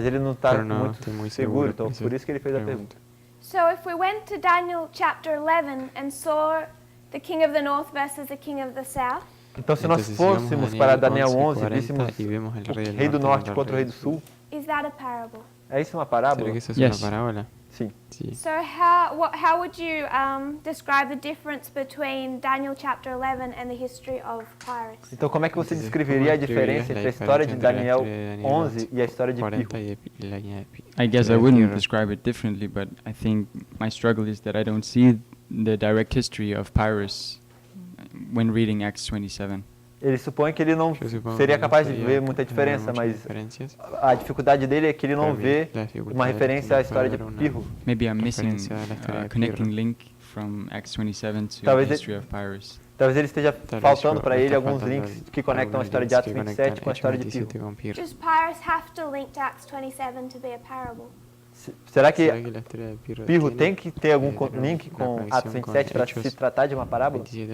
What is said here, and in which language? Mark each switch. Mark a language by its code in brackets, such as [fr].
[pt] Mas ele não está muito seguro, então por isso que ele fez a pergunta. [en] So if we went to Daniel chapter 11 and saw the king of the north versus the king of the south, [pt] então se nós fôssemos para Daniel 11 e víssemos o rei do norte contra o rei do sul, [en] is that a parable? [pt] É isso uma parábola? [en] Yes. [pt] Sim. [en] So how would you describe the difference between Daniel chapter 11 and the history of Pyrrhus? [pt] Então como é que você descreveria a diferença entre a história de Daniel 11 e a história de Pirro? [en] I guess I wouldn't describe it differently, but I think my struggle is that I don't see the direct history of Pyrrhus when reading Acts 27. [pt] Ele supõe que ele não seria capaz de ver muita diferença, mas a dificuldade dele é que ele não vê uma referência à história de Pirro. [en] Maybe I'm missing a connecting link from Acts 27 to the history of Pyrrhus. [pt] Talvez ele esteja faltando para ele alguns links que conectam a história de Atos 27 com a história de Pirro. [en] Does Pyrrhus have to link to Acts 27 to be a parable? [pt] Será que Pirro tem que ter algum link com Atos 27 para se tratar de uma parábola?